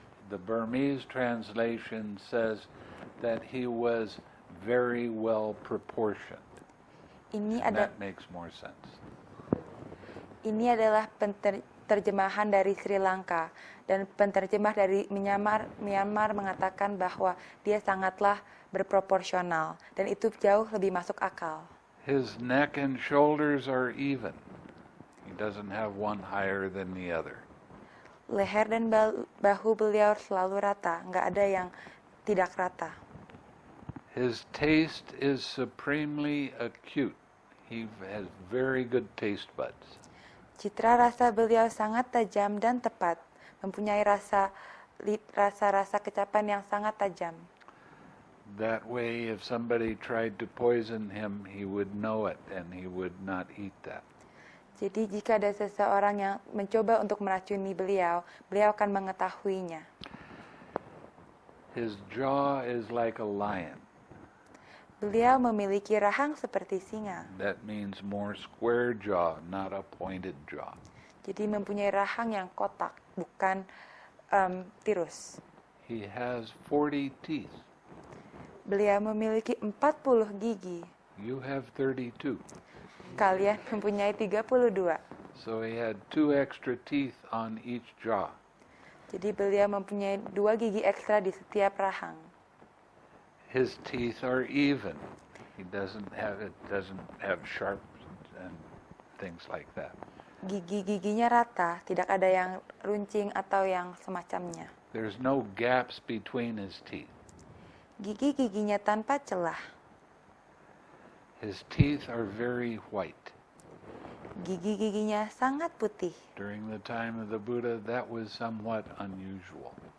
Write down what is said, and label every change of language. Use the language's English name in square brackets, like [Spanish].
[English] The Burmese translation says that he was very well proportioned. That makes more sense. [Indonesian] Ini adalah terjemahan dari Sri Lanka, dan penterjemah dari Myanmar mengatakan bahwa dia sangatlah berproporsional, dan itu jauh lebih masuk akal. [English] His neck and shoulders are even. He doesn't have one higher than the other. [Indonesian] Leher dan bahu beliau selalu rata, nggak ada yang tidak rata. [English] His taste is supremely acute. He has very good taste buds. [Indonesian] Citra rasa beliau sangat tajam dan tepat, mempunyai rasa kecapan yang sangat tajam. [English] That way, if somebody tried to poison him, he would know it and he would not eat that. [Indonesian] Jadi jika ada seseorang yang mencoba untuk meracuni beliau akan mengetahuinya. [English] His jaw is like a lion. [Indonesian] Beliau memiliki rahang seperti singa. [English] That means more square jaw, not a pointed jaw. [Indonesian] Jadi mempunyai rahang yang kotak, bukan tirus. [English] He has 40 teeth. [Indonesian] Beliau memiliki 40 gigi. [English] You have 32. [Indonesian] kalian mempunyai 32. [English] So he had 2 extra teeth on each jaw. [Indonesian] Jadi beliau mempunyai 2 gigi ekstra di setiap rahang. [English] His teeth are even. He doesn't have sharp and things like that. [Indonesian] Gigi-giginya rata, tidak ada yang runcing atau yang semacamnya. [English] There's no gaps between his teeth. [Indonesian] Gigi-giginya tanpa celah. [English] His teeth are very white. [Indonesian] Gigi-giginya sangat putih. [English] During the time of the Buddha, that was somewhat unusual.